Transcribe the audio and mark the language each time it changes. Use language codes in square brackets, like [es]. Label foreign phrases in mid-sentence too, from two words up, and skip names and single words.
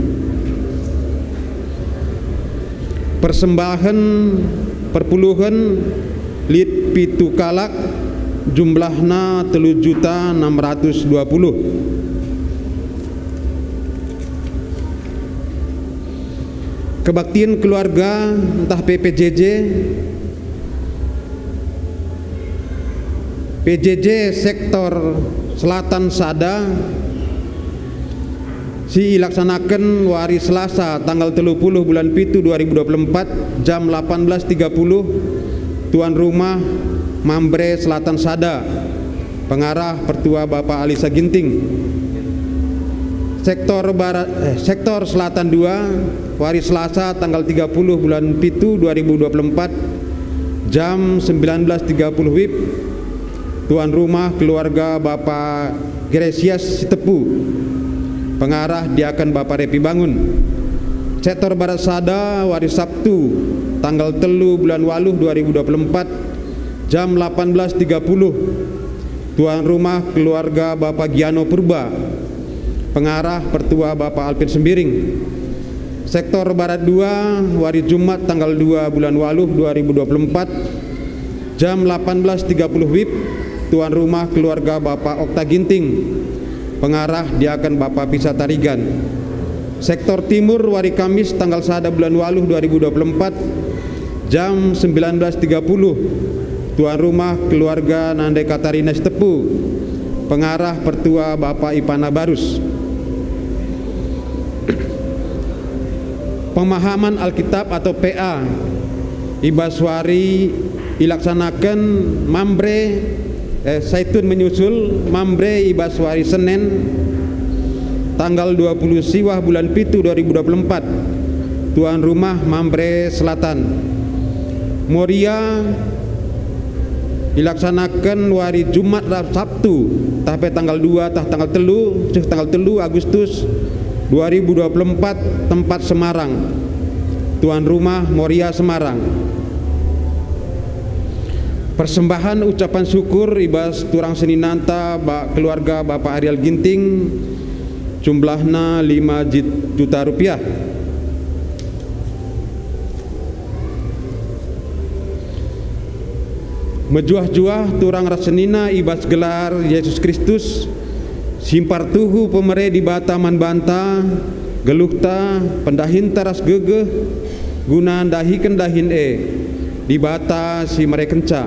[id] Persembahan perpuluhan [btx] lit pitu kalak jumlahna 3.620. [id] Kebaktian keluarga [btx] entah PJJ sektor Selatan Sada si ilaksanakan wari Selasa tanggal 30 bulan Pitu 2024 jam 18.30 [id] tuan rumah [btx] Mambre Selatan Sada pengarah pertua Bapak Alisa Ginting. Sektor Selatan 2 wari Selasa tanggal 30 bulan Pitu 2024 jam 19.30 WIB [id] tuan rumah keluarga [btx] Bapak Gresias Sitepu pengarah diakan Bapak Repi Bangun. Sektor Barat Sada wari Sabtu tanggal 3 bulan Waluh 2024 jam 18.30 [id] tuan rumah keluarga [btx] Bapak Giano Purba pengarah pertua Bapak Alpin Sembiring. Sektor Barat 2 wari Jumat tanggal 2 bulan Waluh 2024 jam 18.30 WIB [id] tuan rumah keluarga [btx] Bapak Okta Ginting, pengarah diakan Bapak Pisa Tarigan. Sektor Timur Wari Kamis tanggal 1 bulan Waluh 2024 jam 19.30, [id] tuan rumah keluarga [btx] Nande Katarina Stepu, pengarah Pertua Bapak Ipana Barus. [id] Pemahaman Alkitab atau PA Ibaswari dilaksanakan Mambre Saitun menyusul Mambre Ibaswari Senin tanggal 20 Siwah bulan Pitu 2024, tuan rumah Mambre Selatan. Moria dilaksanakan wari Jumat Sabtu sampai tanggal 2 tanggal 3 Agustus 2024, tempat Semarang, tuan rumah Moria Semarang. Persembahan ucapan syukur [btx] ibas turang seninanta keluarga Bapak Ariel Ginting, jumlahna 5 juta rupiah. Mejuah-juah turang rasenina ibas gelar Yesus Kristus, simpar tuhu pemere di Bataman Banta, gelukta pendahin taras gegeh, guna dahiken dahin di bata si merekenca.